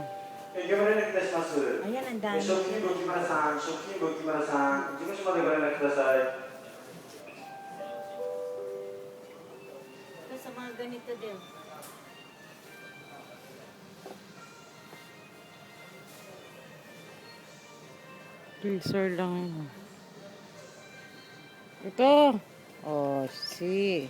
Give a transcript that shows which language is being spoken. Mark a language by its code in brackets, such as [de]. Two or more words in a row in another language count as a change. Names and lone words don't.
[ja] 業務連絡いたします。 [tl] Ayan, ang dami. [ja] 食品部木村さん、食品部木村さん、事務所までご連絡ください。 [tl] Ito sa mga ganito din. Freezer lang yun. Ito. Oh, si.